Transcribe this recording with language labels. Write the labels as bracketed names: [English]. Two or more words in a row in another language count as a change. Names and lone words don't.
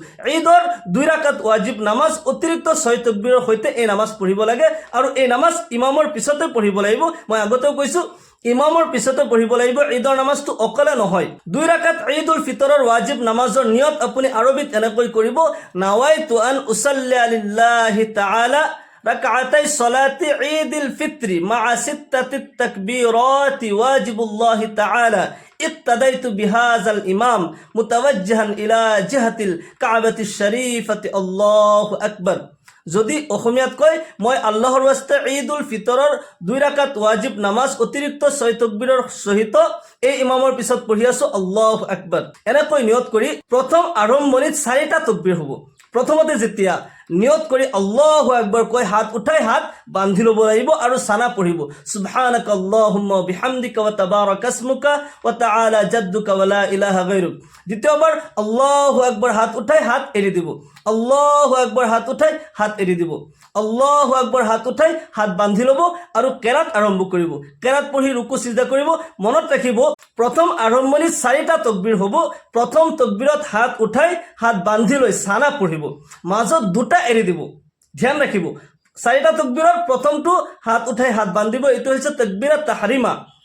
[Assamese] ঈদৰ 2 ৰাকাত ৱাজিব নামাজ অতিৰিক্ত 6 তাকবীৰৰ সৈতে এই নামাজ পঢ়িব লাগে আৰু এই নামাজ ইমামৰ পিছতে পঢ়িব লাগিব। মই আগতেও কৈছোঁ ইমামৰ পিছতে পঢ়িব লাগিব। ঈদৰ নামাজটো অকলে নহয়। 2 ৰাকাত ঈদুল ফিতৰৰ ৱাজিব নামাজৰ নিয়ত আপুনি আৰবিত এনেকৈ কৰিব, [Arabic] نويت أن أصلي لله تعالى ركعتي صلاة عيد الفطر مع 6 تكبيرات واجب الله تعالى اقتديت بهذا الإمام متوجها إلى جهة الكعبة الشريفة الله أكبر. [Assamese] যদি অসমীয়াত কয় মই আল্লাহৰ ওয়াস্তে ঈদুল ফিতৰৰ 2 ৰাকাত ৱাজিব নামাজ অতিৰিক্ত 6 তাকবীৰৰ সহিত এই ইমামৰ পিছত পঢ়ি আছো [Arabic] الله أكبر, [Assamese] এনেকৈ নিয়ত কৰি প্ৰথম আৰম্ভণিত 4টা তাকবীৰ হ'ব। প্ৰথমতে যেতিয়া নিয়ত কৰি [Arabic] الله أكبر [Assamese] কৈ হাত উঠাই হাত বান্ধি ল'ব লাগিব আৰু সানা পঢ়িব, [Arabic] سبحانك اللهم وبحمدك وتبارك اسمك وتعالى جدك ولا إله غيرك. [Assamese] দ্বিতীয়বার [Arabic] الله أكبر [Assamese] হাত উঠাই হাত এৰি দিব, [Arabic] الله أكبر [Assamese] হাত উঠাই হাত এৰি দিব, [Arabic] الله أكبر [Assamese] হাত উঠাই হাত বান্ধি ল'ব আৰু কেৰাত আৰম্ভ কৰিব। কেৰাত পঢ়ি ৰুকু সিজদা কৰিব। মনত ৰাখিব প্ৰথম আৰম্ভণিত 4টা তাকবীৰ হ'ব। প্ৰথম তাকবীৰত হাত উঠাই হাত বান্ধি লৈ সানা পঢ়িব, মাজত 2টা এৰি দিব। ধ্যান ৰাখিব 4টা তাকবীৰৰ প্ৰথমটো হাত উঠাই হাত বান্ধিব, এইটো হৈছে [Arabic] تكبيرة التحريمة.